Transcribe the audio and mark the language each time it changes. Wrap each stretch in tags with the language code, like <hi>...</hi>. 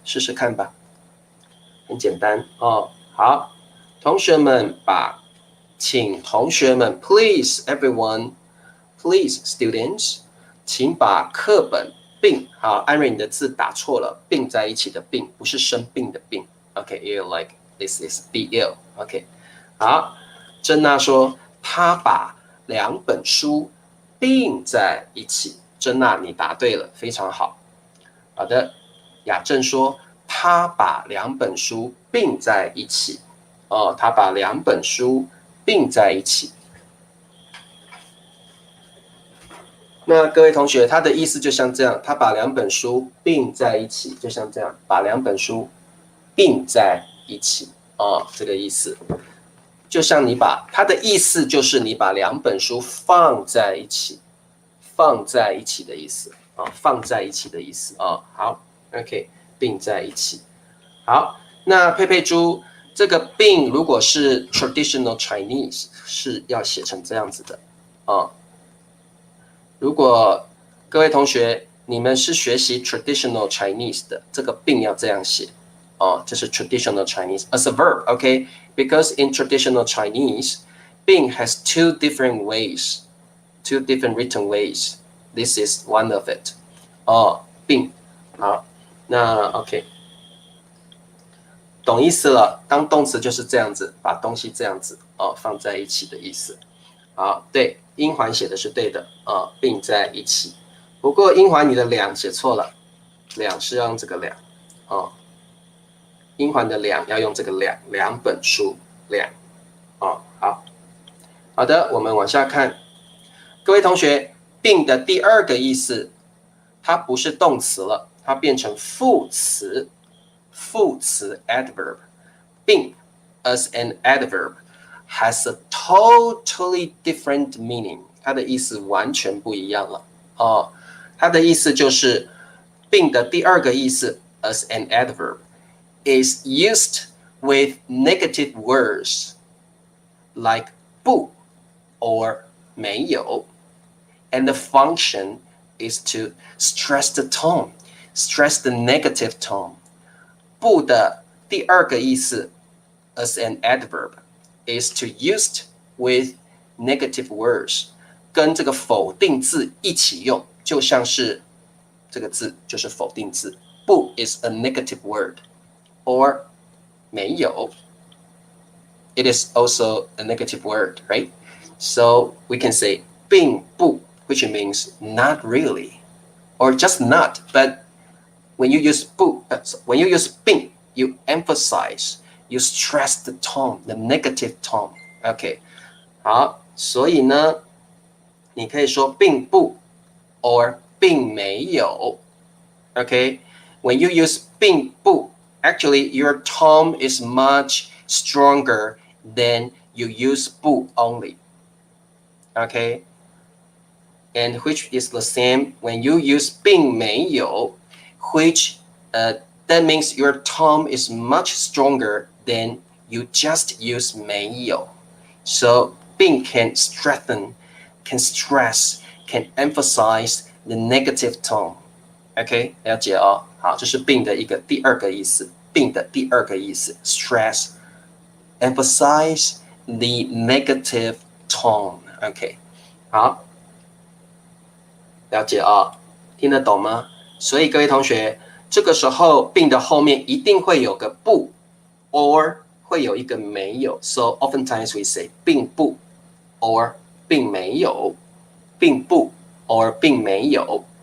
<zh>试试看吧，很简单哦。好，同学们请同学们 ，</zh> <en>please everyone, please students，</en> <zh>请把课本并，好，安瑞你的字打错了，并在一起的并，不是生病的病。</zh> <en>OK, ill like this is be ill.</en> <zh>OK， 好，珍娜说她把2本书并在一起。珍娜，你答对了，非常好。好的，雅正说她把2本书并在一起。哦，他把2本书并在一起。那各位同学，他的意思就像这样，他把2本书并在一起，就像这样，把2本书并在一起，哦，这个意思。就像他的意思就是你把2本书放在一起，放在一起的意思啊，放在一起的意思啊。好 ，OK， 并在一起。好，那佩佩猪这个并如果是 traditional Chinese 是要写成这样子的啊。如果各位同学你们是学习</zh> <en>traditional Chinese 的，这个并要这样写哦，这是 traditional Chinese as a verb, okay? Because in traditional Chinese, 并 has two different written ways. This is one of it.</en> <zh>哦，并，好，那 OK， 懂意思了。当动词就是这样子，把东西这样子哦放在一起的意思。好，对，英环写的是对的啊，并在一起。不过英环你的两写错了，两是要用这个两啊，英环的两要用这个两本书两啊。好的，我们往下看，各位同学，并的第2个意思，它不是动词了，它变成副词，副词 adverb， 并 as an adverb。</zh> <en>has a totally different meaning，</en> <zh>它的意思完全不一样了哦。它的意思就是并的第2个意思</zh> <en>as an adverb is used with negative words like 不 or 没有 and the function is to stress the tone, stress the negative tone。</en> <zh>不的第2个意思</zh> <en>as an adverb is to used with negative words，</en> <zh>跟这个否定字一起用，就像是这个字就是否定字，</zh> <en>不 is a negative word or 没有 it is also a negative word, right? So we can say 并不 which means not really or just not, but when you use 不 when you use 并 you emphasize, you stress the tone, the negative tone.</en> <zh>OK， 好，所以呢，你可以说并不 or 并没有。</zh> <en>OK， when you use 并不 actually your tone is much stronger than you use 不 only. Okay, and which is the same when you use 并没有 which that means your tone is much stronger than you just use 没有. So 并 can strengthen, can stress, can emphasize the negative tone.</en> <zh>OK， 了解哦。好，这是并的一个第2个意思。并的第2个意思</zh> <en>stress, emphasize the negative tone.</en> <zh>OK， 好，了解哦，听得懂吗？所以各位同学，这个时候并的后面一定会有个不 or 会有一个没有</zh> <en>so oftentimes we say</en> <zh>并不 or 并没有，并不 or 并没有。</zh>